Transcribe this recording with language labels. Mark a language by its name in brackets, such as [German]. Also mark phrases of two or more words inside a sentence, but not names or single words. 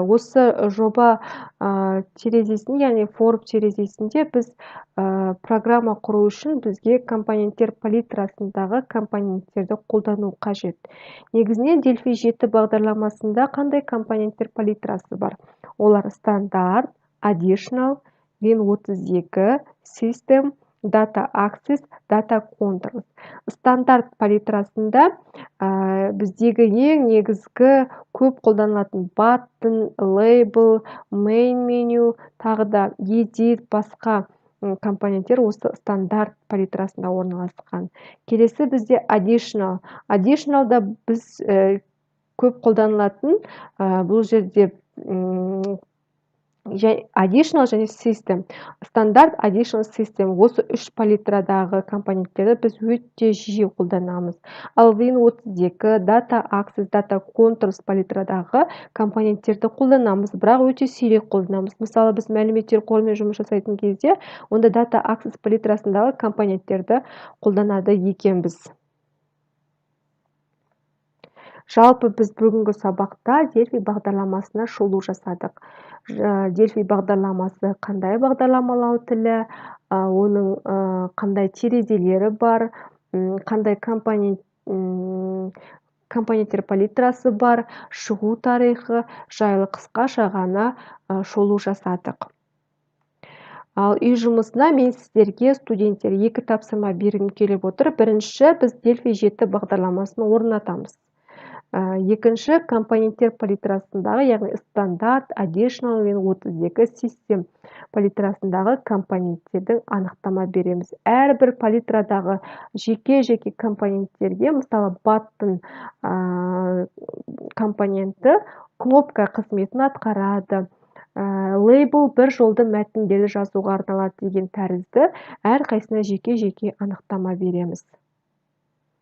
[Kazakh] Осы жоба терезесінде, яғни форм терезесінде біз программа құру үшін бізге компоненттер палитрасындағы компоненттерді қолдану қажет. Негізінен Delphi 7 бағдарламасында қандай компоненттер палитрасы бар? Олар стандарт, [English] additional, Win32, system, data access, data controls. [Kazakh] Стандарт палитрасында біздегі ең негізгі көп қолданылатын [English] button, label, main menu, [Kazakh] тағы да edit, басқа компоненттер осы стандарт палитрасында орналасқан. Келесі бізде additional. Additionalда біз көп қолданылатын бұл жерде additional және system. Стандарт, additional, system. Осы үш палитрадағы компоненттерді біз өте жиі қолданамыз. Ал [English] Win32, data access, data controls [Kazakh] палитрадағы компоненттерді қолданамыз, бірақ өте сирек қолданамыз. Мысалы, біз мәліметтер қорымен жұмыс жасайтын кезде, онда [English] data access [Kazakh] палитрасындағы компоненттерді қолданады екенбіз. Жалпы біз бүгінгі сабақта Delphi бағдарламасына шолу жасадық. Delphi бағдарламасы қандай бағдарламалау тілі, оның қандай терезелері бар, қандай компоненттер палитрасы бар, шығу тарихы жайлы қысқаша ғана шолу жасадық. Ал үй жұмысына мен сіздерге, студенттер, 2 тапсырма бергім келіп отыр. Бірінші, біз Delphi 7 бағдарламасын орнатамыз. Екінші, компоненттер палитрасындағы, яғни стандарт, [English] additional, Win32, system [Kazakh] палитрасындағы компоненттердің анықтама береміз. Әрбір палитрадағы жеке-жеке компоненттерге, мысалы, button компоненті кнопка қызметін атқарады. Label бір жолды мәтіндерді жазуға арналады деген тәрізді әрқайсына жеке-жеке анықтама береміз.